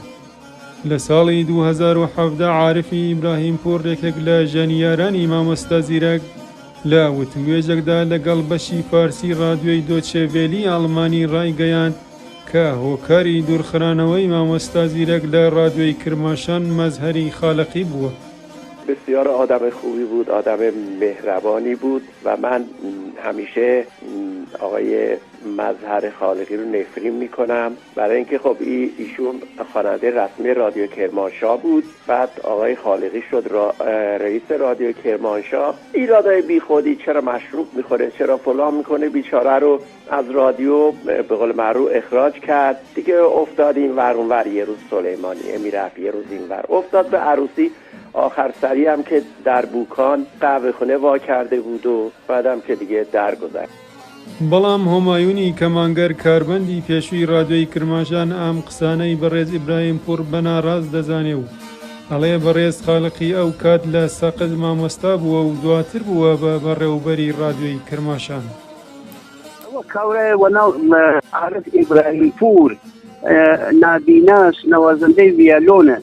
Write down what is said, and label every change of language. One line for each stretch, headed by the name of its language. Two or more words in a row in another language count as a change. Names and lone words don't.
Central Kurdish: لە ساڵی 2017 عارفی ئیبراهیمپور ڕێکێک لە ژانیارانی مامۆستا زیرەک لە وتوێژێکدا لەگەڵ بەشی فارسی ڕادیۆی دۆچێڤێلی ئاڵمانی ڕایگەیاند کە هۆکاری دوورخرانەوەی مامۆستا زیرەک لە ڕادیۆی کرماشان مەزهەری خالەقی بووە.
Persian: بسیار آدم خوبی بود، آدم مهربانی بود و من همیشه آقای مظهر خالقی رو نفرین میکنم برای اینکه خب ایشون خواننده رسمی رادیو کرمانشاه بود. بعد آقای خالقی شد رئیس رادیو کرمانشاه. ایرادای بی خودی، چرا مشروب میخوره، چرا فلان میکنه، بیچاره رو از رادیو به قول معروف اخراج کرد دیگه. افتاد این ور اون ور، یه روز سلیمانی میرفت، یه روز این ور افتاد به عروسی. آخر سری هم که در بوکان قهوه خونه وا کرده بود و بعدم که دیگه درگذشت.
Central Kurdish: بەڵام هۆمایونی کەمانگەر کاربەندی پێشووی ڕادیۆی کرماشان ئەم قسانەی بەڕێز ئیبراهیمپور بەناڕاست دەزانێ و ئەڵێ بەڕێز خالقی ئەو کات لە سەقز مامۆستا بووە و دواتر بووە بە بەڕێوەبەری ڕادیۆی کرماشان.
Southern Kurdish: کاورێ عارف ئیبراهیمپور نابیناس نەوازەندەی ڤیۆلۆنە.